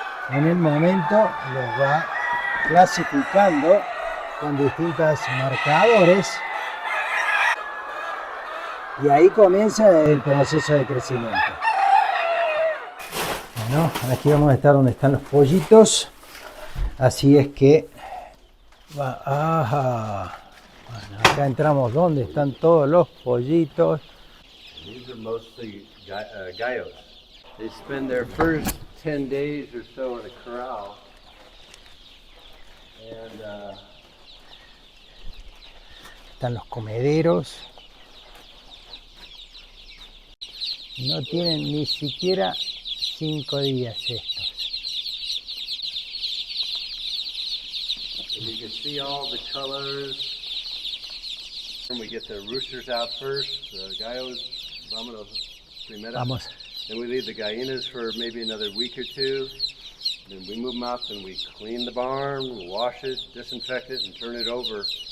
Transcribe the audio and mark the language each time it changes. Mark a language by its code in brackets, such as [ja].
[es] En el momento los va clasificando con distintos marcadores y ahí comienza el proceso de crecimiento. Bueno, aquí vamos a estar donde están los pollitos, así es que ajá. Bueno, acá entramos donde están todos los pollitos. [en] These are mostly gallos. They spend their first 10 days or so in a corral. And [es] Están los comederos. No tienen ni siquiera 5 días estos. [en] and you can see all the colors. And we get the roosters out first, the gallos, [es] vámonos primero. Vamos. [en] Then we leave the gallinas for maybe another week or two. Then we move them out and we clean the barn, wash it, disinfect it, and turn it over.